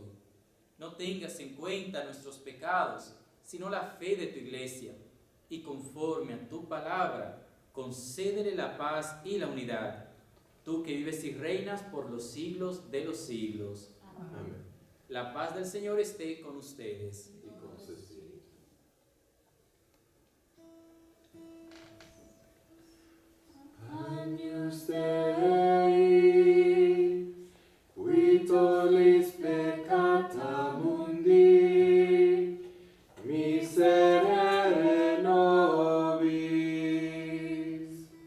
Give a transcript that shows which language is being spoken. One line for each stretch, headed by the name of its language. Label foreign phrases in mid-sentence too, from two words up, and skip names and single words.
Spanish: No tengas en cuenta nuestros pecados, sino la fe de tu iglesia, y conforme a tu palabra, concédele la paz y la unidad. Tú que vives y reinas por los siglos de los siglos. Amén. La paz del Señor esté con ustedes. Y con su espíritu.
Latin: Agnus Dei, qui tollis peccata mundi, miserere nobis.